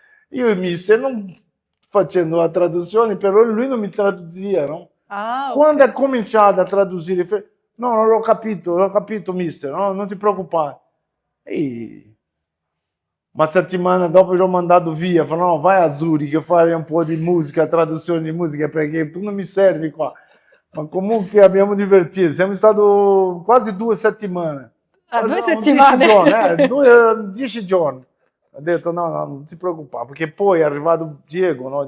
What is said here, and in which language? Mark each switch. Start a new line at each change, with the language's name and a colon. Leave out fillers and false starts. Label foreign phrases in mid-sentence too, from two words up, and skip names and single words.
Italian: Io e il mister non facendo la traduzione, però lui non mi traduzia, no? Ah, Quando ha ok. cominciato a tradurre, no, non l'ho capito, mister, no, non ti preoccupare. E uma settimana dopo l'ho mandato via, falou, no, vai a Zurigo a fare un po' di musica, traduzione di musica, perché tu non mi servi qua. Ma comunque abbiamo divertito, siamo stati quasi 2 settimane, Ah, quasi due no, 10 giorni, settimane. 10 giorni. Ho detto no, no, non ti preoccupare, perché poi è arrivato Diego, no?